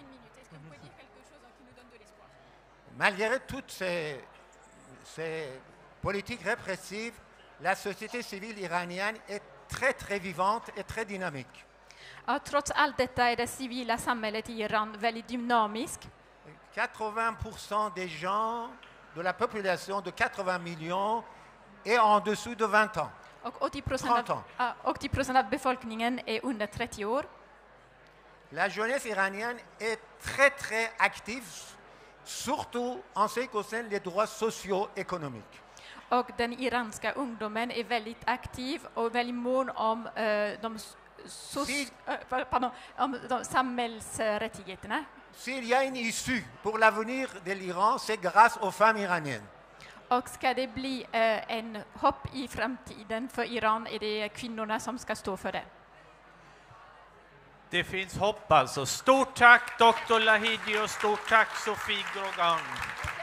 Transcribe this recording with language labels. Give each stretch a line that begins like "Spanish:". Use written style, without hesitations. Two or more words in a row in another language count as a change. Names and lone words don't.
French: Malgré toutes ces politiques répressives, la société civile iranienne est très très vivante et très dynamique.
Swedish: Ja, trots allt detta är det civila samhället i Iran väldigt dynamiskt.
French: 80% des gens de la population de 80 millions est en dessous de 20 ans.
Swedish: Och 80%
French: 30 ans.
Swedish: av, 80% av befolkningen är under 30 år.
French: La jeunesse iranienne est très très active, surtout en ce qui concerne les droits socio-économiques.
Swedish: Och den iranska ungdomen är väldigt aktiv och väldigt mån om om de samhällsrättigheterna.
French: S'il y a une issue pour l'avenir de l'Iran, c'est grâce aux femmes iraniennes.
Swedish: Och ska det bli en hopp i framtiden för Iran, är det kvinnorna som ska stå för det. Det finns hopp alltså. Stort tack Dr. Lahiji och stort tack Sofie Grogan.